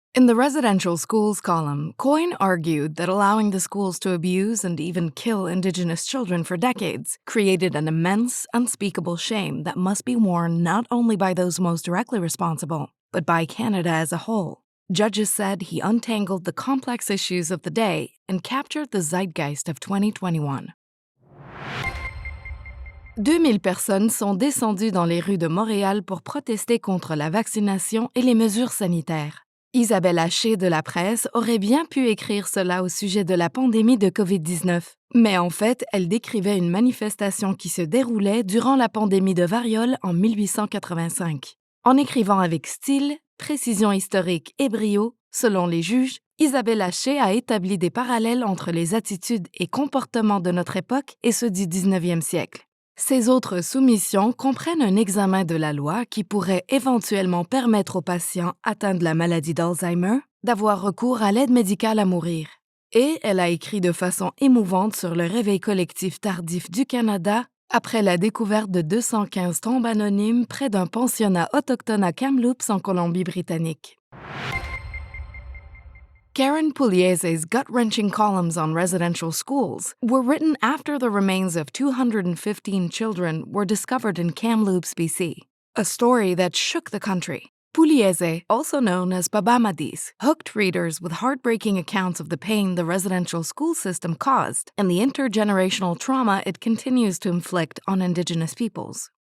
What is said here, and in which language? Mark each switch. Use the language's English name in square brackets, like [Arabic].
[English] In the residential schools column, Coyne argued that allowing the schools to abuse and even kill Indigenous children for decades created an immense, unspeakable shame that must be worn not only by those most directly responsible, but by Canada as a whole. Judges said he untangled the complex issues of the day and captured the zeitgeist of 2021. [French] 2000 personnes sont descendues dans les rues de Montréal pour protester contre la vaccination et les mesures sanitaires. Isabelle Haché de La Presse aurait bien pu écrire cela au sujet de la pandémie de COVID-19, mais en fait, elle décrivait une manifestation qui se déroulait durant la pandémie de variole en 1885. En écrivant avec style, précision historique et brio, selon les juges, Isabelle Haché a établi des parallèles entre les attitudes et comportements de notre époque et ceux du 19e siècle. Ces autres soumissions comprennent un examen de la loi qui pourrait éventuellement permettre aux patients atteints de la maladie d'Alzheimer d'avoir recours à l'aide médicale à mourir. Et elle a écrit de façon émouvante sur le réveil collectif tardif du Canada après la découverte de 215 tombes anonymes près d'un pensionnat autochtone à Kamloops en Colombie-Britannique. [English] Karen Pugliese's gut-wrenching columns on residential schools were written after the remains of 215 children were discovered in Kamloops, BC, a story that shook the country. Pugliese, also known as Babamadis, hooked readers with heartbreaking accounts of the pain the residential school system caused and the intergenerational trauma it continues to inflict on Indigenous peoples.